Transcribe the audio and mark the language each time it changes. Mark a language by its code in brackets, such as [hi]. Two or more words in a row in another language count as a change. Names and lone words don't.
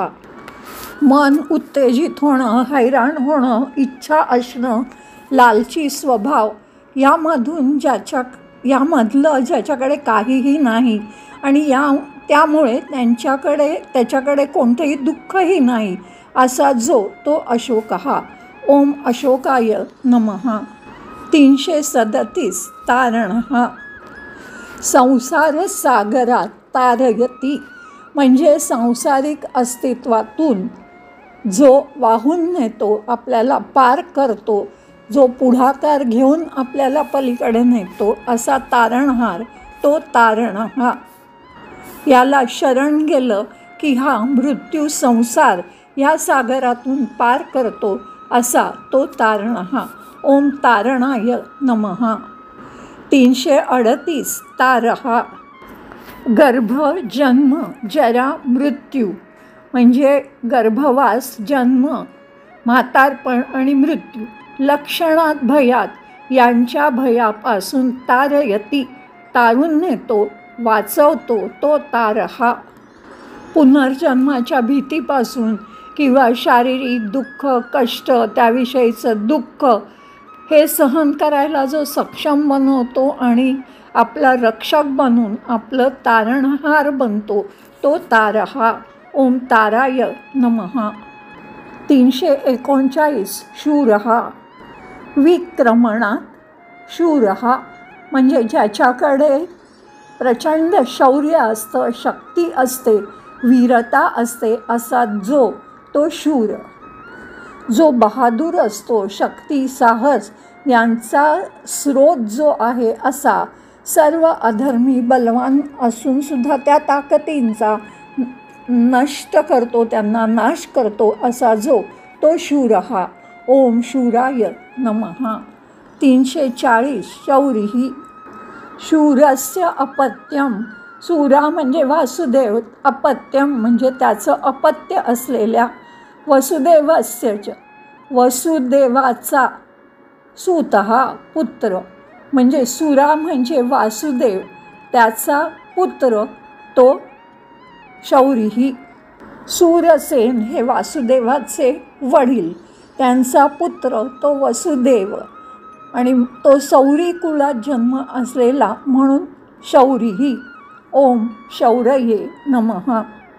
[mr] मन उत्तेजित होणं, हैराण होणं, इच्छा असणं, लालची स्वभाव यामधून यामधलं ज्याच्याकडे काहीही नाही आणि त्यामुळे त्याच्याकडे कोणतंही दुःखही नाही असा जो तो अशोकः. [sa] ओम अशोकाय नमः. 337 तारणः. [mr] संसार सागरात तारयती म्हणजे सांसारिक अस्तित्वातून जो वाहून नेतो, आपल्याला पार करतो, जो पुढाकार घेऊन आपल्याला पलीकडे नेतो असा तारणहार तो तारणः. याला शरण गेलं की हा मृत्यू संसार या सागरातून पार करतो असा तो तारणः. [sa] ओम तारणाय नमः. 338 तारः. [mr] गर्भ, जन्म, जरा, मृत्यू म्हणजे गर्भवास, जन्म, म्हातारपण आणि मृत्यू. लक्षणात भयात यांच्या भयापासून तारयती तारून नेतो, वाचवतो तो तारः. पुनर्जन्माच्या भीतीपासून किंवा शारीरिक दुःख, कष्ट, त्याविषयीचं दुःख हे सहन करायला जो सक्षम बनवतो आणि आपला रक्षक बनून आपलं तारणहार बनतो तो तारः. [sa] ओम ताराय नमः. 339 शूरः. विक्रमणात शूरः [mr] म्हणजे ज्याच्याकडे प्रचंड शौर्य असतं, शक्ती असते, वीरता असते असा जो तो शूर. जो बहादूर असतो, शक्ती, साहस यांचा स्रोत जो आहे असा. सर्व अधर्मी बलवान असूनसुद्धा त्या ताकदींचा नष्ट करतो, त्यांना नाश करतो असा जो तो शूरः. [sa] ओम शूराय नमः. 340 शौरिः. शूरस्य अपत्यम. [mr] शूरा म्हणजे वासुदेव, अपत्यम म्हणजे त्याचं अपत्य असलेल्या वसुदेवस्य वसुदेवाचा सूतः पुत्र म्हणजे सुरा म्हणजे वासुदेव, त्याचा पुत्र तो शौरिः. सूरसेन हे वासुदेवाचे वडील, त्यांचा पुत्र तो वसुदेव आणि तो सौरी कुळात जन्म असलेला म्हणून शौरिः. [sa] ओम शौरये नमः.